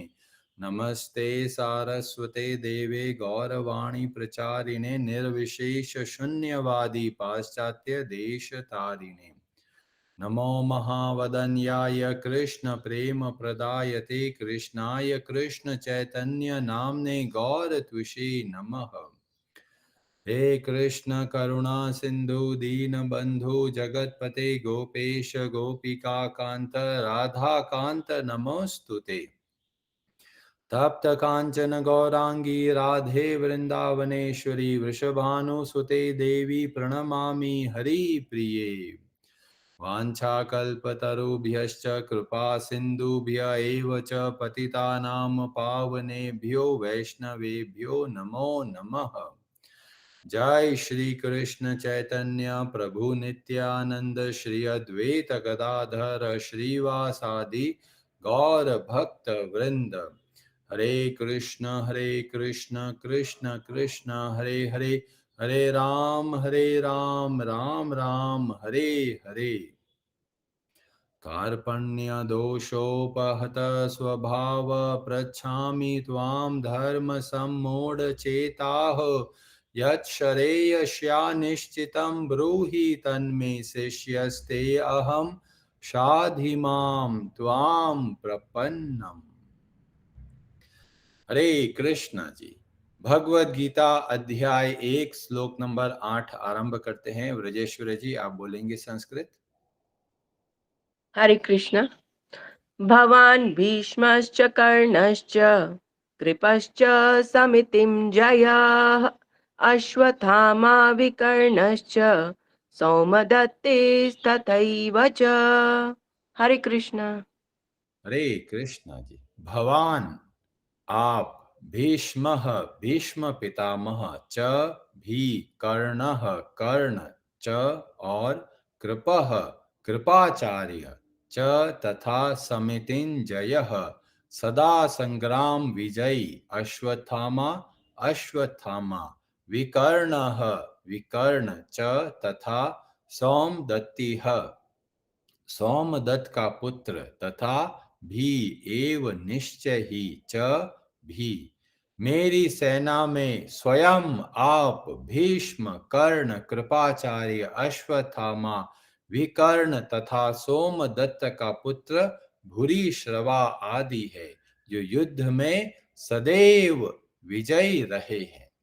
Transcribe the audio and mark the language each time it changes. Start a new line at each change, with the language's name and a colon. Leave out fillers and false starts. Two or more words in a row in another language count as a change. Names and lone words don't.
Sanskrit: नमस्ते सारस्वते देवे गौरवाणी प्रचारिणे निर्विशेष शून्यवादी पाश्चात्य देश तारिणे। नमो महावदन्याय कृष्ण प्रेम प्रदायते कृष्णाय कृष्ण चैतन्य नाम्ने गौरत्विषे नमः। हे कृष्ण करुणा सिंधु दीन बंधु जगतपते गोपेश गोपिका कांत राधा कांत नमोस्तुते। तप्त कांचन गौरांगी राधे वृंदावनेश्वरी वृषभानुसुते देवी प्रणमामि हरिप्रिये। वाञ्छाकल्पतरुभ्यश्च कृपा सिन्धुभ्य एव च पतितानां पावनेभ्यो वैष्णवेभ्यो नमो नमः। जय श्री कृष्ण चैतन्य प्रभु नित्यानंद श्री अद्वैत गदाधर श्रीवासादि गौर भक्त वृंद। हरे कृष्ण कृष्ण कृष्ण हरे हरे, हरे राम राम राम हरे हरे। कार्पण्य दोषोपहत स्वभाव पृच्छामि त्वां धर्म सम्मूढ़ चेताः। यच्छ्रेयस्या निश्चितं ब्रूहि तन्मे शिष्यस्ते अहं शाधि मां त्वां प्रपन्नम्।
Hindi: हरे कृष्णा जी, भगवद गीता अध्याय 1 श्लोक नंबर 8 आरंभ करते हैं। व्रजेश्वर जी, आप बोलेंगे संस्कृत। हरे कृष्ण।
Sanskrit: भवान् भीष्मश्च कर्णश्च कृपश्च समितिं जयाः अश्वत्थामा विकर्णश्च सौमदत्तेस्तथैव च।
Hindi: हरे कृष्ण। हरे कृष्णा जी, भवान आप, भीष्मः भीष्म पितामह, च भी कर्णः कर्ण, च और कृपः कृपाचार्य, च तथा समितिञ्जयः सदा संग्राम विजयी, अश्वत्थामा अश्वत्थामा, विकर्णः विकर्ण, च तथा सौमदत्तिः सोमदत्त का पुत्र, तथा भी एव निश्चय ही, च भी मेरी सेना में स्वयं आप भीष्म कर्ण कृपाचार्य अश्वत्थामा विकर्ण तथा सोमदत्त का पुत्र भूरिश्रवा आदि है, जो युद्ध में सदैव विजयी रहे हैं।